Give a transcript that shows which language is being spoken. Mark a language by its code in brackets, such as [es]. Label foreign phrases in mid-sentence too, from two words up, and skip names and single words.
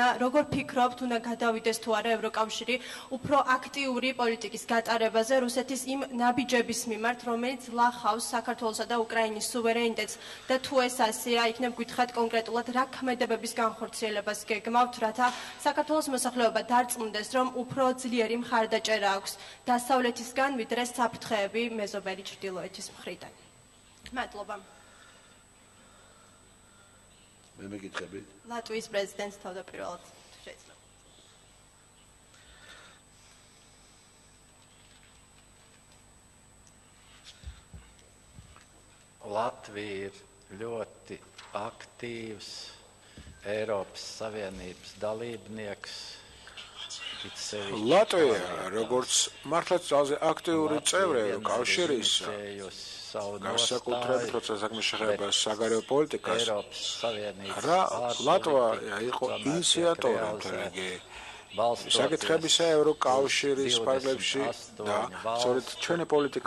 [ka] როგორ ფიქრობთ, უნდა გადავიდეს თუ არა ევროკავშირი უფრო აქტიური პოლიტიკის გატარებაზე რუსეთის იმ ნაბიჯების მიმართ, რომელიც ლახავს საქართველოსა და უკრაინის სუვერენიტეტს და თუ ეს ასეა, იქნებ გითხრათ კონკრეტულად რა ქმედებების განხორციელებას გეგმავთ, რათა საქართველოს მოსახლეობა დარწმუნდეს, რომ უფრო ძლიერი მხარდაჭერა აქვს დასავლეთისგან, ვიდრე საფრთხეები მეზობელი ჩრდილოეთის მხრიდან. მადლობა. მე მეკითხები. ლატვიის პრეზიდენტს თავდაპირველად შეიძლება. [lv] Latvija ir ļoti aktīvs Eiropas Savienības dalībnieks. Latvija, [ka] როგორც მართლაც ძალზე აქტიური წევრი ევროკავშირის, განსაკუთრებით როცა საქმე შეეხება საგარეო პოლიტიკას, რა ლატვია იყო ინიციატორი მთელი საკითხებისა ევროკავშირის პარლამენტში და სწორედ ჩვენი პოლიტიკა